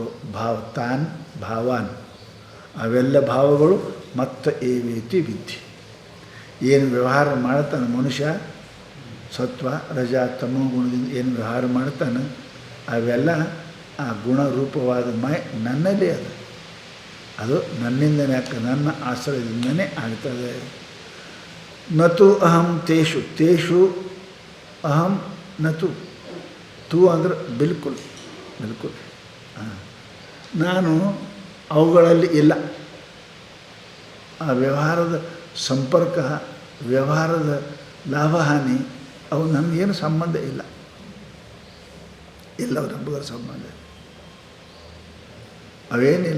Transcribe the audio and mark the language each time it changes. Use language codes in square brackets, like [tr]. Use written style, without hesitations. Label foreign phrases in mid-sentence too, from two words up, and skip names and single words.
[sa] ತಾನ್ ಭಾವಾನ್, [kn] ಅವೆಲ್ಲ ಭಾವಗಳು [sa] ಮತ್ತ ಏವೇತಿ ವಿದ್ಧಿ. [kn] ಏನು ವ್ಯವಹಾರ ಮಾಡ್ತಾನೆ ಮನುಷ್ಯ, ಸತ್ವ ರಜಾ ತಮೋ ಗುಣದಿಂದ ಏನು ವ್ಯವಹಾರ ಮಾಡ್ತಾನೆ, ಅವೆಲ್ಲ ಆ ಗುಣರೂಪವಾದ ನನ್ನಲ್ಲಿ ಅದು ನನ್ನಿಂದನೇ ನನ್ನ ಆಶ್ರಯದಿಂದನೇ ಆಗ್ತದೆ. [sa] ನತು ಅಹಂ ತೇಷು ಅಹಂ ನತು. [kn] ತೂ ಅಂದ್ರೆ ಬಿಲ್ಕುಲ್. ನಾನು ಅವುಗಳಲ್ಲಿ ಇಲ್ಲ. ಆ ವ್ಯವಹಾರದ ಸಂಪರ್ಕ, ವ್ಯವಹಾರದ ಲಾಭಹಾನಿ ಅವು ನನಗೇನು ಸಂಬಂಧ ಇಲ್ಲ. ಅವು ನಂಬುವ ಸಂಬಂಧ ಅವೇನಿಲ್ಲ.